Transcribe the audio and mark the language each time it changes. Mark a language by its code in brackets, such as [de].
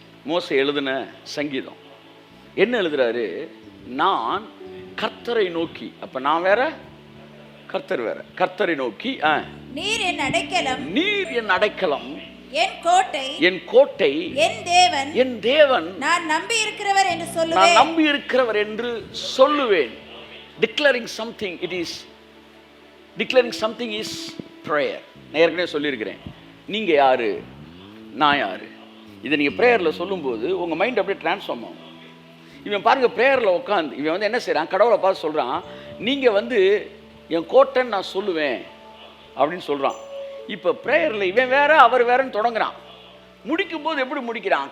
[ta] மோசே எழுதின சங்கீதம். என்ன எழுதுறாரு? நான் கர்த்தரை நோக்கி. அப்ப நான் வேற, கர்த்தர் வேற. கர்த்தரை நோக்கி நீர் என் அடைக்கலம், நீர் என் அடைக்கலம், என் கோட்டை, என் கோட்டை, என் தேவன், என் தேவன், நான் நம்பி இருக்கிறவர் என்று சொல்லுவேன். நான் நம்பி இருக்கிறவர் என்று சொல்லுவேன். [en] Declaring something, it is declaring something is prayer. [ta] நான் ஏற்கனவே சொல்லியிருக்கிறேன். நீங்க யாரு, நான் யாரு, இதை நீங்க பிரேயர்ல சொல்லும்போது உங்க மைண்ட் அப்படியே டிரான்ஸ்ஃபார்ம் ஆகும். இவன் பாருங்க, பிரேயர்ல உட்காந்து இவன் வந்து என்ன செய்யறான்? கடவுளை பார்த்து சொல்றான், நீங்க வந்து என் கோட்டைன்னு நான் சொல்லுவேன் அப்படின்னு சொல்றான். இப்ப பிரேயர்ல இவன் வேற அவர் வேறன்னு தொடங்குறான். முடிக்கும் போது எப்படி முடிக்கிறான்?